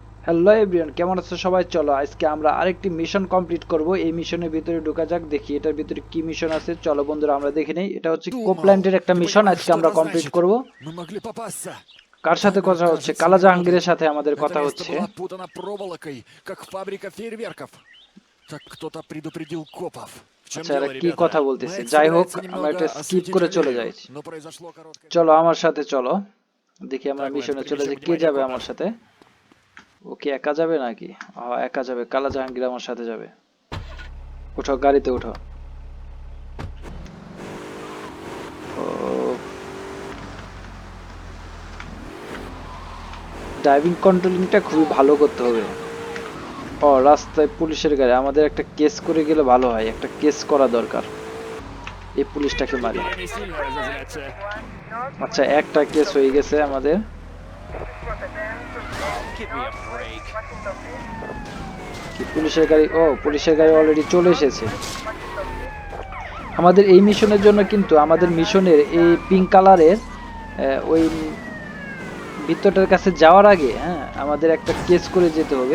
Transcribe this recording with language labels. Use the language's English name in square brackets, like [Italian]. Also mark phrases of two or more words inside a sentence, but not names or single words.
[English] Hello everyone, [Bangla] কেমন আছো সবাই? চলো আজকে আমরা আরেকটি [English] mission complete [Bangla] করব। এই মিশনের ভিতরে ঢোকা যাক, দেখি এটার ভিতরে কি মিশন আছে। চলো বন্ধুরা আমরা দেখে নেই। এটা হচ্ছে [Russian] Думал, [Bangla] কোপল্যান্ডের একটা [Russian] ты [Bangla] মিশন, [Russian] понимаешь, [Bangla] আজকে [Russian] что [Bangla] আমরা [Russian] это [Bangla] কমপ্লিট [Russian] значит? [Bangla] করব। [Russian] Мы могли попасться. [Bangla] কার সাথে [Russian] Таймер, [Bangla] কথা হচ্ছে? [Russian] кажется, [Bangla] কালা [Russian] не работает. [Bangla] জাহাঙ্গীরের সাথে আমাদের [Russian] Это [Bangla] কথা [Russian] место [Bangla] হচ্ছে। [Russian] было опутано проволокой, как фабрика фейерверков. Так кто-то предупредил копов. В чем [Bangla] আচ্ছা এরা [Russian] дело, [Bangla] কি [Russian] ребята? [Bangla] কথা বলতেছে? [Russian] Майк [Bangla] যাই হোক, [Russian] собирается [Bangla] আমরা [Russian] немного [Bangla] এটা স্কিপ [Russian] осветить [Bangla] করে চলে [Russian] галерею, [Bangla] যাই। [Russian] но произошло короткое... [Bangla] চলো আমার সাথে চলো, দেখি আমরা [Russian] Так, Мэнк, [Bangla] মিশনে চলে [Russian] привлечем [Bangla] যাই। কে [Russian] внимание [Bangla] যাবে [Russian] копов. [Bangla] আমার সাথে? ও কি একা যাবে নাকি? একা যাবে। কালা জাহাঙ্গীর আমার সাথে যাবে। উঠো, গাড়িতে উঠো। ও, ড্রাইভিং কন্ট্রোলিংটা খুবই ভালো করতে হবে। রাস্তায় পুলিশের গাড়ি, আমাদের একটা কেস করে গেলে ভালো হয়। একটা কেস করা দরকার। এই পুলিশটাকে মারি। [Russian] Тебе не сильно разозлятся. [Bangla] আচ্ছা একটা কেস হয়ে গেছে আমাদের। [English] Give me a break. [Bangla] কি পুলিশের গাড়ি? পুলিশের গাড়ি অলরেডি চলে এসেছে। আমাদের এই মিশনের জন্য কিন্তু আমাদের মিশনের এই পিঙ্ক কালারের ওই ভিত্তটার কাছে যাওয়ার আগে আমাদের একটা কেস করে যেতে হবে।